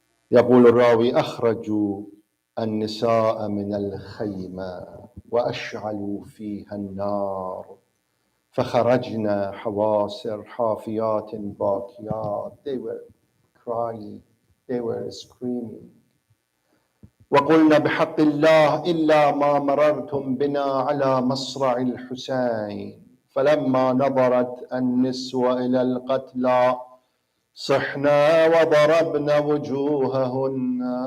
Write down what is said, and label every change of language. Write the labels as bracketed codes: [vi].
[ar] يقول الراوي أخرجوا النساء من الخيمة وأشعلوا فيها النار فخرجنا حواسر حافيات باكيات. [en] They were crying, they were screaming. [ar] وقلنا بحق الله إلا ما مررتم بنا على مصرع الحسين فلما نظرت النسوة إلى القتلى صحنا وضربنا وجوههن.